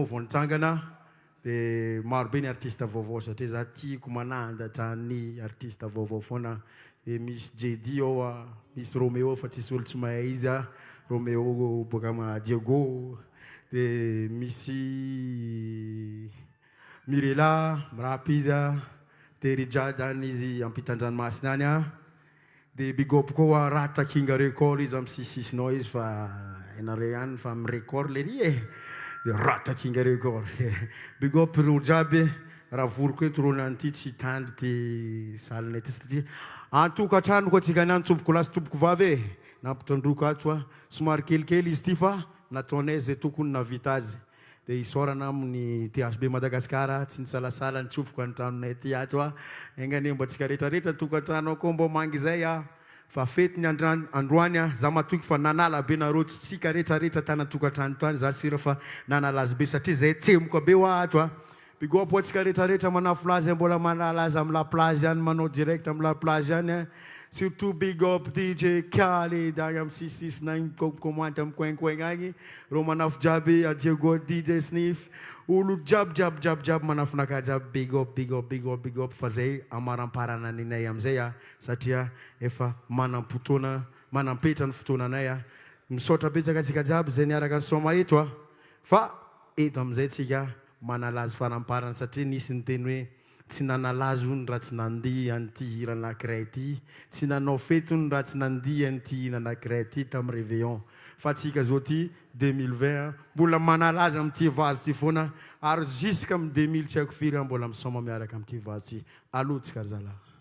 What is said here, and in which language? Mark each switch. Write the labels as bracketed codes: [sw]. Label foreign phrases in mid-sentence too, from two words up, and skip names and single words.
[mg] vao nitsangana de marobe ny artiste vaovao satria za tiako manandatra ny artiste vaovao foana de misy JD ao misy Romeo fa tsisy olo tsy mahay izy Romeo boka ma Diego de misy Mirela mrap izy de Rijadany izy ampitan-dranomasina any de [en] big up [mg] koa Rata King record izy am'sisisinao izy fa enare ihany fa mirecord le ry de Rata King record [en] big up [mg] ro jiaby raha voroko eto ro nanty tsy tandry ty salinay ty satria antokatrano ko atsika niany tompoko lasy tompoko vavy nampitandroko atso somary kelikely izy ty fa nataonay zay tokony navita azy dia isaorana amin'ny THB Madagasikara tsy nisalasala nitsofoko antranonay ty ato a egnany mba tsika rehetrarehetra tokantrano akao mba mangy zay a fa fety ny androany a za matoky fa nanala be narotsy tsika rehetrarehetra tana tokantrano tany za sira fa nanalazy be satria zay tsemoka be ho ato a [en] big up [mg] atsika rehetrarehetra manafo lazy mbola manalazy amin'ny [fr] la plage [mg] any manao direct amin'ny [fr] la plage [mg] any a surtout [en] big up [mg] DJ Khaled agny amin'ny 669 commande amin'ny coin agny ro manafo jiaby Diego DJ Sniff olo jiaby manafonaka jiaby big up fa zay amaramparana ninay amizay a satria efa manampetra ny fotoananay a misaotra betsaka atsika jiaby zay niaraka ny soma eto a fa eto amizay tsika manalazy faramparana satria nisy ny teny hoe tsy nanalazy ony raha tsy nandihy an'ity hira anankiray ty tsy nanao fety ony raha tsy nandihy an'ity hira anankiray ty tamin'ny réveillon fa tsika zao ty 2020 mbola manalazy amin'ity vazy ty foana ary jusque amin'ny 2000 tsy haiko firy mbola misoma miaraka amin'ity vazy ty alotsika ry zalahy